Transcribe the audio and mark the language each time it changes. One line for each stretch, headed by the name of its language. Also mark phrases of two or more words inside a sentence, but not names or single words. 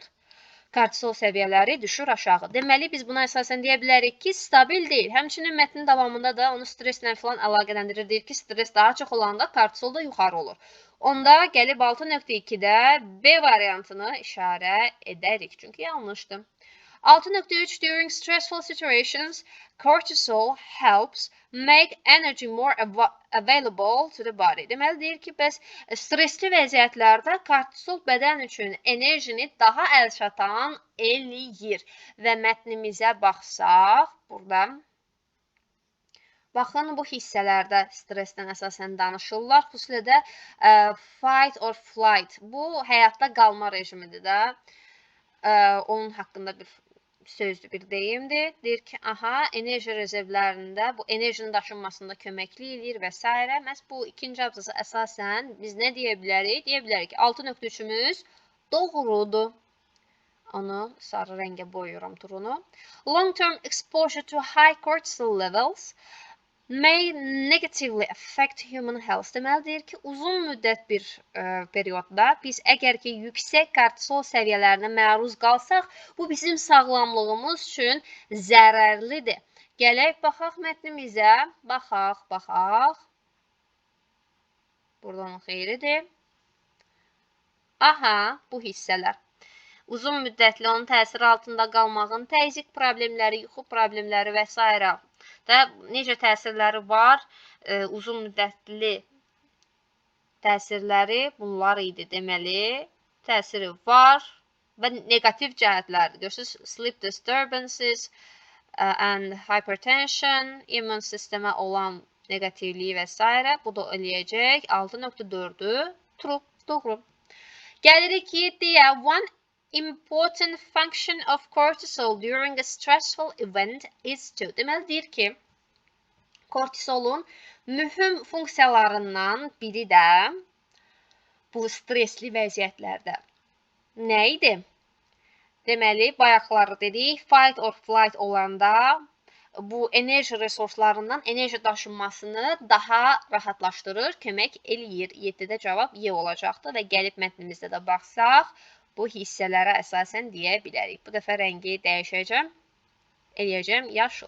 Azerbaijani: Kortisol səviyyələri düşür aşağı. Deməli, biz buna əsasən deyə bilərik ki, stabil deyil. Həmçinin mətnin davamında da onu streslə falan əlaqələndirir. Deyir ki, stres daha çox olanda kortisol da yuxarı olur. Onda gəlib 6.2-də B variantını işarə edərik. Çünki yanlışdır.
English: 6.3 During stressful situations, cortisol helps make energy more available to the body.
Azerbaijani: Deməli, deyir ki, bəs stresli vəziyyətlərdə kortisol bədən üçün enerjini daha əlçatan eləyir. Və mətnimizə baxsaq, burada baxın, bu hissələrdə stressdən əsasən danışırlar. Xüsusilə də
English: fight or flight.
Azerbaijani: Bu, həyatda qalma rejimidir də. Onun haqqında bir sözdür, bir deyimdir. Deyir ki, enerji rezervlərində bu enerjinin daşınmasında köməkli edir və s. Məhz bu ikinci abzası əsasən biz nə deyə bilərik? Deyə bilərik ki, 6.3-ümüz doğrudur. Onu sarı rəngə boyuyorum turunu.
English: Long-term exposure to high cortisol levels may negatively affect human health.
Azerbaijani: Deməli, deyir ki, uzun müddət bir periyodda biz əgər ki, yüksək kortisol səviyyələrinə məruz qalsaq, bu bizim sağlamlığımız üçün zərərlidir. Gələk, baxaq mətnimizə. Baxaq. Buradan xeyridir. Bu hissələr. Uzun müddətli onun təsiri altında qalmağın təzyiq problemləri, yuxu problemləri və s. və necə təsirləri var, uzun müddətli təsirləri bunlar idi. Deməli, təsiri var və negativ cəhətləri. Görürsünüz,
English: sleep disturbances and hypertension,
Azerbaijani: immün sistemə olan negativliyi və s. Bu da eləyəcək 6.4-ü True, doğru. Gəlirik 7-yə.
English: One important function of cortisol during a stressful event is to.
Azerbaijani: Deməli deyir ki, kortisolun mühüm funksiyalarından biri də bu stresli vəziyyətlərdə nə idi? Deməli, bayaqları dedik,
English: fight or flight
Azerbaijani: olanda bu enerji resurslarından enerji daşınmasını daha rahatlaşdırır, kömək eləyir. 7-də cavab Y olacaqdır və gəlib mətnimizdə də baxsaq, bu hissələrə əsasən deyə bilərik. Bu dəfə rəngi dəyişəcəm, eləyəcəm yaşıl.